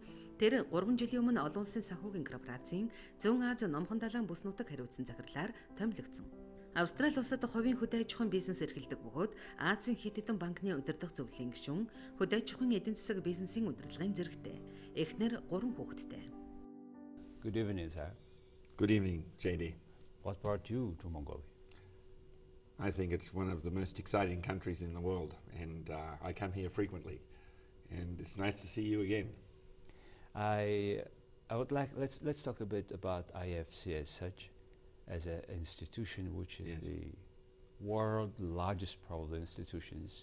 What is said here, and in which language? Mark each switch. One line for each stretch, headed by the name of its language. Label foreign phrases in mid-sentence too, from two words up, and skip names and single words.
Mongolian: Тэр 3 жилийн өмнө Олон Улсын Санхүүгийн корпорацийн Зүүн Аз номхон далайн бүс нутаг хариуцсан захирлаар томилогдсон. Австрали улсад хувийн хөдөө аж ахуйн бизнес эрхэлдэг бөгөөд Азийн хэд хэдэн банкны удирдах зөвлөлийн гишүүн, хөдөө аж ахуйн эдийн засаг бизнесийн удирдлагын зэрэгтэй. Эхнэр 3 хүүхэдтэй.
English: Good evening, sir. Good evening, JD. What brought you to Mongolia? I think it's one of the most exciting countries in the world, and I come here frequently, and it's nice to see you again. I would like let's talk a bit about IFC as such, as an institution which is the world's largest probably institutions.